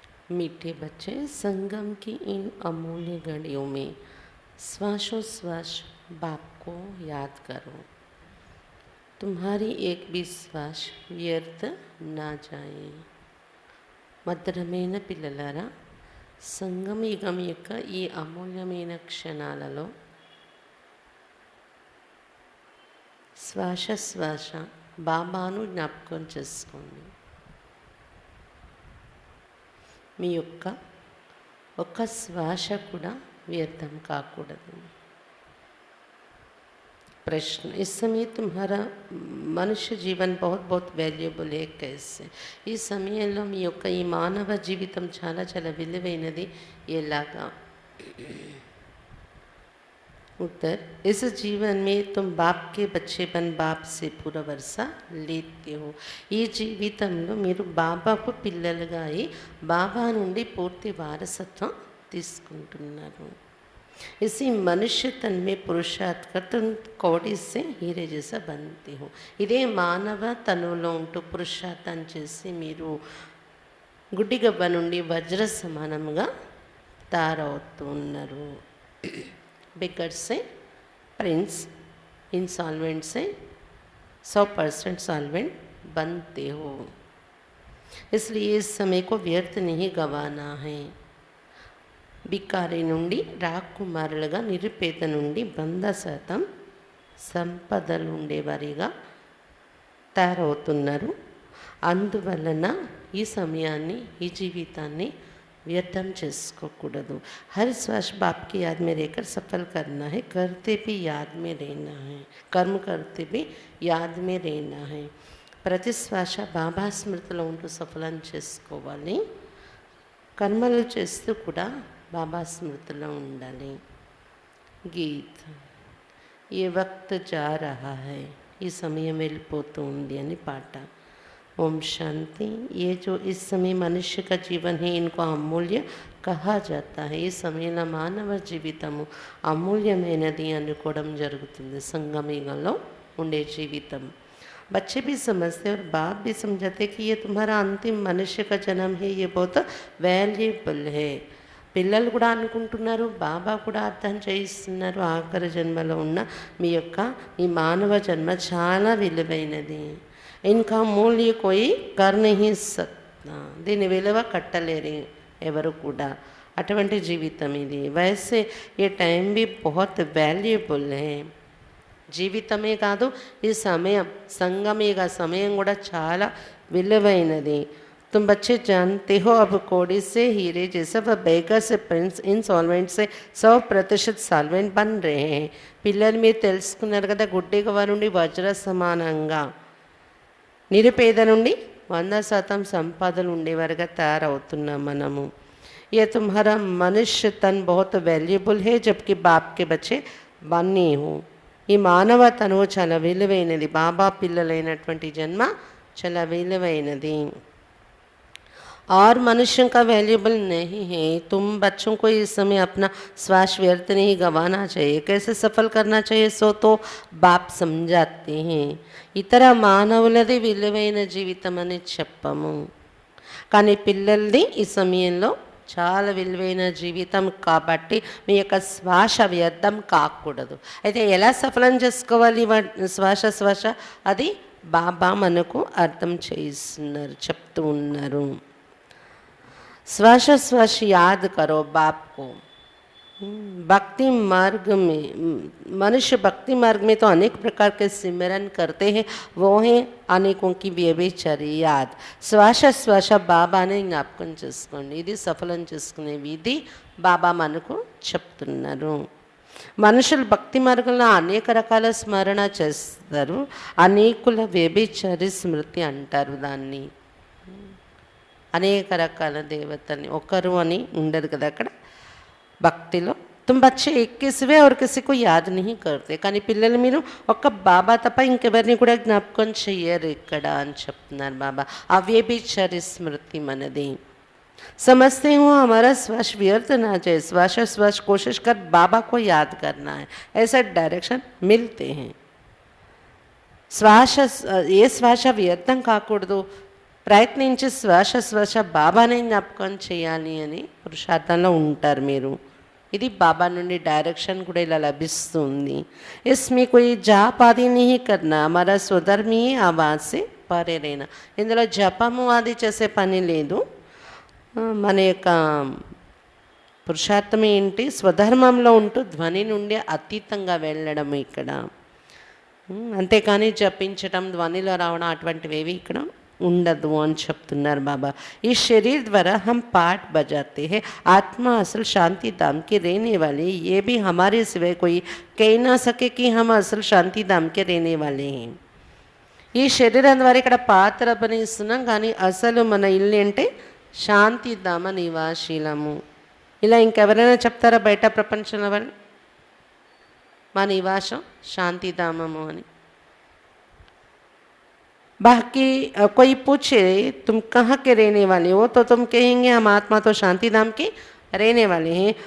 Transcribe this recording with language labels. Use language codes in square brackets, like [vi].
[hi] मीठे बच्चे, संगम की इन अमूल्य घड़ियों में श्वासोश्वास बाप को याद करो। तुम्हारी एक भी श्वास व्यर्थ ना जाए। [te] మధురమైన పిల్లలారా, సంగమ యుగం యొక్క ఈ అమూల్యమైన క్షణాలలో శ్వాస బాబాను జ్ఞాపకం చేసుకోండి. మీ యొక్క ఒక్క శ్వాస కూడా వ్యర్థం కాకూడదు. [hi] प्रश्न, इस समय तुम्हारा मनुष्य जीवन बहुत बहुत वैल्यूबल है, कैसे? [te] ఈ సమయంలో మీ యొక్క ఈ మానవ జీవితం చాలా చాలా విలువైనది. ఎలాగా? [hi] उत्तर, इस जीवन में तुम बाप के बच्चे बन बाप से पूरा वर्षा लेते हो। [te] ఈ జీవితంలో మీరు బాబాకు పిల్లలుగా అయి బాబా నుండి పూర్తి వారసత్వం తీసుకుంటున్నారు. [hi] इसी मनुष्य तन में पुरुषार्थ कर तुम कौड़ी से हीरे जैसा बनते हो। [te] ఇదే మానవ తనువులో ఉంటూ పురుషార్థం చేసి మీరు గుడ్డిగబ్బ నుండి వజ్ర సమానంగా తయారవుతున్నారు. [hi] बिगड़ से प्रिंस, इंसॉल्वेंट से 100% सॉल्वेंट बनते हो। इसलिए इस समय को व्यर्थ नहीं गंवाना है। [te] బికారి నుండి రాకుమారులుగా, నిరుపేద నుండి 100% సంపదలు ఉండేవారిగా తయారవుతున్నారు. అందువలన ఈ సమయాన్ని, ఈ జీవితాన్ని వ్యర్థం చేసుకోకూడదు. [hi] हर श्वास बाप की याद में रहकर सफल करना है, करते भी याद में रहना है, कर्म करते भी याद में रहना है. [te] ప్రతి శ్వాస బాబా స్మృతిలో ఉంటూ సఫలం చేసుకోవాలి. కర్మలు చేస్తూ కూడా బాబా స్మృతిలో ఉండాలి. [hi] గీత్, ఏ వక్త్ జా రహా హై, [te] ఈ సమయం వెళ్ళిపోతూ ఉంది అని పాట. [hi] ओम शांति। ये जो इस समय मनुष्य का जीवन है, इनको अमूल्य कहा जाता है. [te] ఈ సమయంలో మానవ జీవితము అమూల్యమైనది అనుకోవడం జరుగుతుంది. సంగమయుగంలో ఉండే జీవితం. [hi] बच्चे भी समझते और बाप भी समझते कि ये तुम्हारा अंतिम मनुष्य का जन्म है, ये बहुत वैल्यूबल है. [te] పిల్లలు కూడా అనుకుంటున్నారు, బాబా కూడా అర్థం చేయిస్తున్నారు, ఆఖరి జన్మలో ఉన్న మీ యొక్క ఈ మానవ జన్మ చాలా విలువైనది. ఇంకా [hi] మూల్య కోయి కర్ నహీ సక్తా, [te] దీని విలువ కట్టలేరు ఎవరు కూడా. అటువంటి జీవితం ఇది. [hi] వైసే ఏ టైం బి బహుత్ వాల్యుబుల్ హే. [te] జీవితమే కాదు, ఈ సమయం, సంగమయుగ సమయం కూడా చాలా విలువైనది. [hi] तुम बच्चे जानते हो अब कौड़ी से हीरे जैसा व बेगर से प्रिंस, इनसॉल्वेंट से 100% सॉल्वेंट बन रहे हैं. [te] పిల్లలు మీరు తెలుసుకున్నారు కదా, గుడ్డిగవ్వ నుండి వజ్ర సమానంగా, నిరుపేద నుండి 100% సంపదలు ఉండేవారుగా తయారవుతున్నాం మనము. [hi] ये तुम्हारा मनुष्य तन बहुत वैल्यूबल है, जबकि बाप के बच्चे बने हो. [te] ఈ మానవ తనువు చాలా విలువైనది. బాబా పిల్లలైనటువంటి జన్మ చాలా విలువైనది. [hi] और मनुष्यों का वैल्यूबल नहीं है. तुम बच्चों को इस समय अपना श्वास व्यर्थ नहीं गंवाना चाहिए. कैसे सफल करना चाहिए सो तो बाप समझाते हैं. [te] ఇతర మానవులది విలువైన జీవితం అని చెప్పము, కానీ పిల్లలది ఈ సమయంలో చాలా విలువైన జీవితం కాబట్టి మీ యొక్క శ్వాస వ్యర్థం కాకూడదు. అయితే ఎలా సఫలం చేసుకోవాలి శ్వాస అది బాబా మనకు అర్థం చేయిస్తున్నారు, చెప్తూ ఉన్నారు. [hi] श्वास याद करो बाप को. भक्ति मार्ग में, मनुष्य भक्ति मार्ग में तो अनेक प्रकार के सिमरन करते हैं, वो हैं अनेकों की व्यभिचारी याद. [te] శ్వాస బాబానే జ్ఞాపకం చేసుకోండి. ఇది సఫలం చేసుకునే విధి బాబా మనకు చెప్తున్నారు. మనుషులు భక్తి మార్గంలో అనేక రకాల స్మరణ చేస్తారు. అనేకుల వ్యభిచారి స్మృతి అంటారు దాన్ని. అనేక రకాల దేవతల్ని, ఒకరు అని ఉండదు కదా అక్కడ భక్తిలో. [hi] तुम बच्चे एक के सिवा और किसी को याद नहीं करते. [te] కానీ పిల్లలు మీరు ఒక్క బాబా తప్ప ఇంకెవరిని కూడా జ్ఞాపకం చెయ్యరు ఇక్కడ అని చెప్తున్నారు బాబా. అవ్యభిచారి స్మృతి మనది. [hi] समझते हो हमारा श्वास व्यर्थ ना जाए, श्वास श्वास कोशिश कर बाबा को याद करना है, ऐसा डायरेक्शन मिलते हैं. [te] శ్వాస ఏ శ్వాస వ్యర్థం కాకూడదు, ప్రయత్నించి శ్వాస శ్వాస బాబానే జ్ఞాపకం చేయాలి అని పురుషార్థంలో ఉంటారు మీరు. ఇది బాబా నుండి డైరెక్షన్ కూడా ఇలా లభిస్తుంది. [hi] ఇస్మే కోయి జాప్ ఆది नहीं करना, हमारा స్వధర్మీ ఆవాజ్ से పరే रहना. [te] ఇందులో జపము అది చేసే పని లేదు. మన యొక్క పురుషార్థం ఏంటి, స్వధర్మంలో ఉంటూ ధ్వని నుండి అతీతంగా వెళ్ళడం ఇక్కడ. అంతేకాని జపించటం, ధ్వనిలో రావడం అటువంటివి ఇక్కడ ఉండదు అని చెప్తున్నారు బాబా. [hi] ఈ शरीर द्वारा हम पाठ बजाते हैं, आत्मा असल शांति धाम के रहने वाले, ये भी हमारे सिवाय कोई कह ना सके कि हम असल शांति धाम के रहने वाले हैं. [te] ఈ శరీరం ద్వారా ఇక్కడ పాత్ర అభినయిస్తున్నాం, కానీ అసలు మన ఇల్లు అంటే శాంతిధామ నివాసీలము. ఇలా ఇంకెవరైనా చెప్తారా బయట ప్రపంచంలో వాళ్ళు మా నివాసం శాంతిధామము అని? [hi] बाकी कोई पूछे तुम कहाँ के रहने वाले हो, तो तुम कहेंगे हम आत्मा तो शांति धाम के रहने वाले हैं.